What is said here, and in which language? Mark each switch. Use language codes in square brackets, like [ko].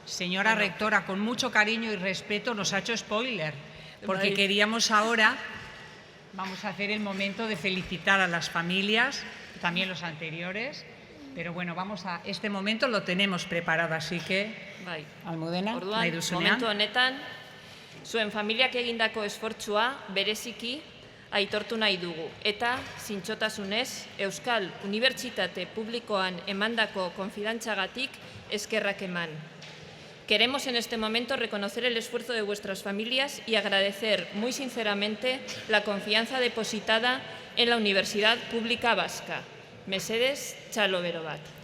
[es] Señora rectora, con mucho cariño y respeto nos ha hecho spoiler, porque queríamos ahora, vamos a hacer el momento de felicitar a las familias, también los anteriores, pero bueno, este momento lo tenemos preparado, así que, Almudena, [eu] nahi duzunean. Momentu honetan, zuen familiak egindako esfortzua bereziki aitortu nahi dugu, eta zintzotasunez Euskal Unibertsitate Publikoan emandako konfidantzagatik eskerrak eman. [es] Queremos en este momento reconocer el esfuerzo de vuestras familias y agradecer muy sinceramente la confianza depositada en la Universidad Pública Vasca. [eu] Mesedez, txalo bero bat.